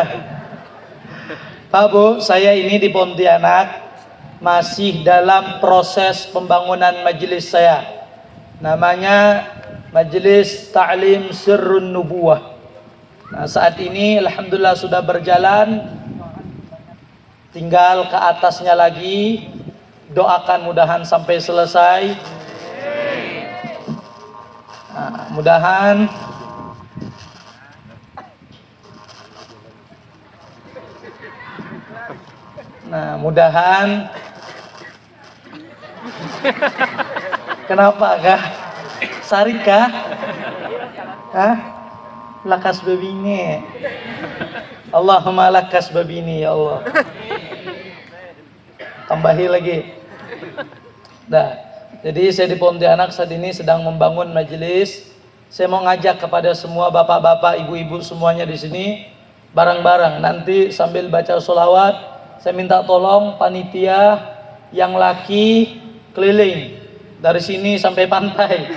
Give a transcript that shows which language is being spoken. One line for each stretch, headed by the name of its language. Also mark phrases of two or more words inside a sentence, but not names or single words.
Indonesian: Pak Bu, saya ini di Pontianak masih dalam proses pembangunan majelis saya. Namanya Majelis Ta'lim Sirrun Nubuwah. Nah, saat ini alhamdulillah sudah berjalan, tinggal ke atasnya lagi. Doakan mudahan sampai selesai.
Banjar: Nah, mudahan kenapa kah? Sarik kah? Hah? Lakas babine. Allahumma lakas babine ya Allah. Tambahi lagi. Dah.
Indonesian: Jadi saya di Pontianak saat ini sedang membangun majelis. Saya mau ngajak kepada semua bapak-bapak, ibu-ibu semuanya di sini bareng-bareng. Nanti sambil baca sholawat, saya minta tolong panitia yang laki keliling dari sini sampai pantai.